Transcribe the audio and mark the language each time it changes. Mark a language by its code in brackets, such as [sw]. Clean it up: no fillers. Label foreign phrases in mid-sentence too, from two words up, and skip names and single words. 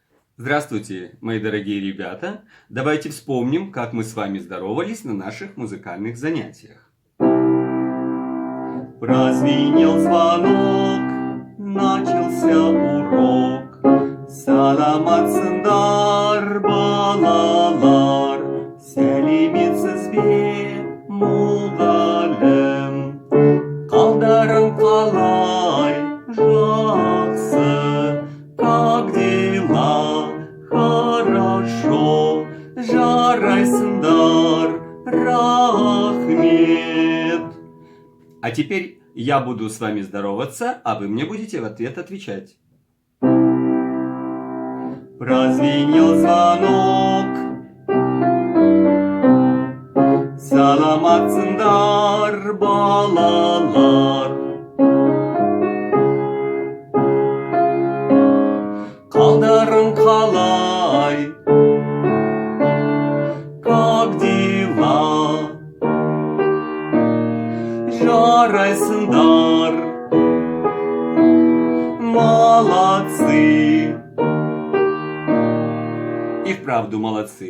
[ru] Здравствуйте, мои дорогие ребята! Давайте вспомним, как мы с вами здоровались на наших музыкальных занятиях. Прозвенел звонок, начался урок. [kk] Саламат-сындар, балалар, сәлеметсіз мұғалім. Қалдарың қалай, жақсы, [ru] как дела? Хорошо, [kk] жарайсыңдар, рахмет. [ru] А теперь я буду с вами здороваться, а вы мне будете в ответ отвечать. Прозвенел звонок. [kk] Саламатсыңдар, балалар. Қалдарың қалай? [ru] Как дела? [kk] Жарайсыңдар, молодцы. [ru] И вправду молодцы.